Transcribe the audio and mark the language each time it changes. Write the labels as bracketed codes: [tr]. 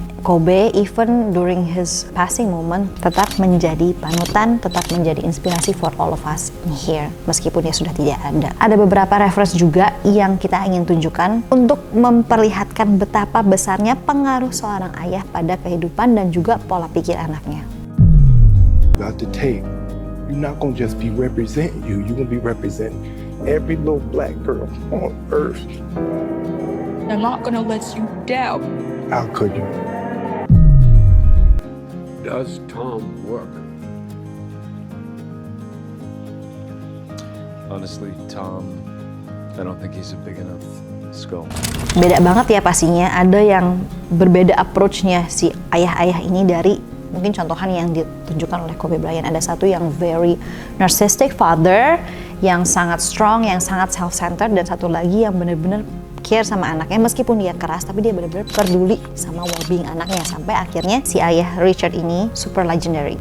[en] Kobe even during his passing moment [id] tetap menjadi panutan, tetap menjadi inspirasi [en] for all of us here [id] meskipun dia sudah tidak ada. Ada beberapa reference juga yang kita ingin tunjukkan untuk memperlihatkan betapa besarnya pengaruh seorang ayah pada kehidupan dan juga pola pikir anaknya. [en] About to take, you're not gonna just be representing you, you're gonna be representing every little black girl on earth. I'm not gonna let you down. How could you? Does Tom work? Honestly, Tom, I don't think he's a big enough skull. [id] Beda banget ya pastinya, ada yang berbeda approach-nya si ayah-ayah ini dari mungkin contohan yang ditunjukkan oleh Kobe Bryant. Ada satu yang [en] very narcissistic father, [id] yang sangat strong, yang sangat self-centered, dan satu lagi yang benar-benar care sama anaknya meskipun dia keras, tapi dia benar-benar peduli sama well-being anaknya sampai akhirnya si ayah Richard ini [en] super legendary.